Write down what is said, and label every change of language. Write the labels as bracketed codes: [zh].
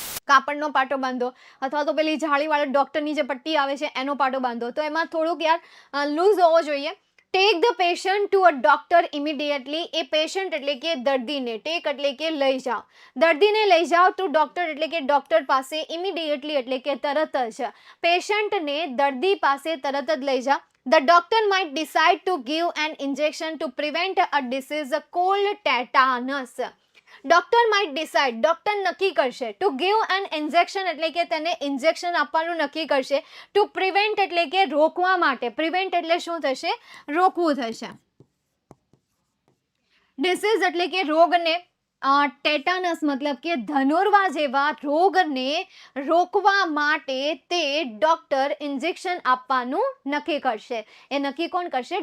[gu] કાપડનો પાટો બાંધો અથવા તો પેલી જાળીવાળા ડૉક્ટરની જે પટ્ટી આવે છે એનો પાટો બાંધો. તો એમાં થોડુંક યાર લૂઝ હોવો જોઈએ. [en] Take the patient to a doctor immediately. [gu] A patient એટલે કે દર્દીને, ટેક એટલે કે લઈ જાઓ, દર્દીને લઈ જાઓ [en] to doctor [gu] એટલે કે ડૉક્ટર પાસે, ઇમિડિયેટલી એટલે કે તરત જ. પેશન્ટને દર્દી પાસે તરત જ લઈ જાઓ. [en] The doctor might decide to give an injection to prevent a disease called tetanus. Doctor might decide, [gu] doctor નક્કી કરશે, [en] to give an injection [gu] એટલે કે તેને ઇન્જેક્શન આપવાનું નક્કી કરશે, [en] to prevent [gu] એટલે કે રોકવા માટે. પ્રિવેન્ટ એટલે શું થશે? રોકવું થશે. ડિસીઝ એટલે કે રોગને, ટેટાનસ મતલબ કે ધનુર્વા જેવા રોગને રોકવા માટે તે ડોક્ટર ઇન્જેક્શન આપવાનું નક્કી કરશે. એ નક્કી કોણ કરશે?